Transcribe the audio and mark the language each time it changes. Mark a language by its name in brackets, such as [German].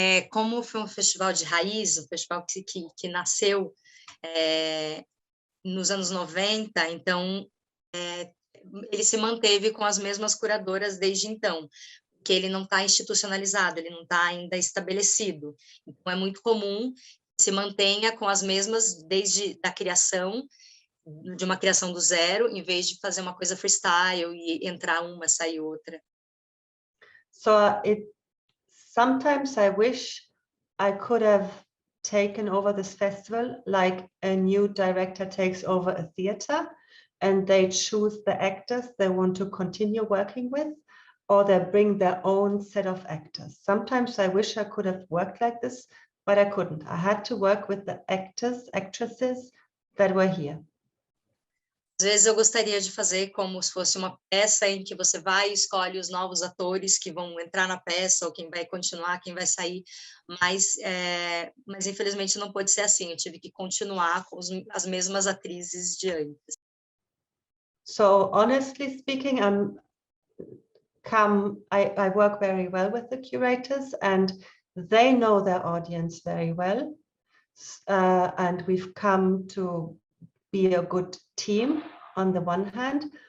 [Portuguese] Como foi um festival de raiz, um festival que nasceu nos anos 90, então ele se manteve com as mesmas curadoras desde então, porque ele não está institucionalizado, ele não está ainda estabelecido. Então é muito comum que se mantenha com as mesmas desde a criação, de uma criação do zero, em vez de fazer uma coisa freestyle e entrar uma, sair outra. [English] So sometimes I wish I could have taken over this festival like a new director takes over a theater and they choose the actors they want to continue working with, or they bring their own set of actors. Sometimes I wish I could have worked like this, but I couldn't. I had to work with the actors, actresses that were here. [Portuguese] Às vezes eu gostaria de fazer como se fosse uma peça em que você vai e escolhe os novos atores que vão entrar na peça, ou quem vai continuar, quem vai sair, mas infelizmente não pode ser assim, eu tive que continuar com as mesmas atrizes de antes. [English] So honestly speaking, I work very well with the curators and they know their audience very well, and we've come to be a good team on the one hand.